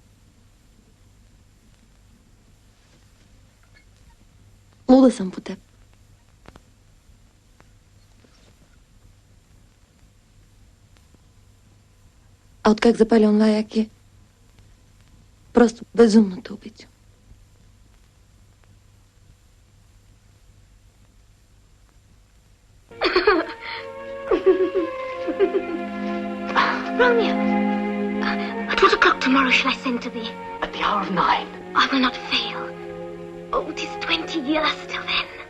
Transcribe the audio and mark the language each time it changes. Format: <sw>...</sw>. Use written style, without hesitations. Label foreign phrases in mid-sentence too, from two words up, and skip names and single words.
<bg>Луда съм по теб. А откак запали онова яки, просто безумно те обичам.</bg> <en>Romeo, at what o'clock tomorrow shall I send to thee? At the hour of 9. I will not fail. Oh, 'tis 20 years till then.</en>